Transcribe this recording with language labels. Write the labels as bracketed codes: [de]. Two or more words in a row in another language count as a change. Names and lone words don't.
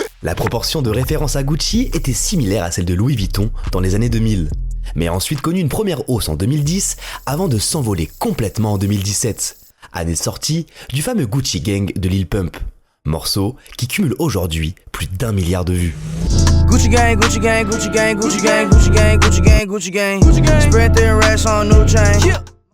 [fr] La proportion de référence à Gucci était similaire à celle de Louis Vuitton dans les années 2000, mais a ensuite connu une première hausse en 2010 avant de s'envoler complètement en 2017, année de sortie du fameux Gucci Gang de Lil Pump, morceau qui cumule aujourd'hui plus d'1 milliard de vues. [en] Gucci gang, Gucci gang, Gucci gang, Gucci gang, Gucci gang, Gucci gang, Gucci gang, Gucci gang. Spread their racks on no chain.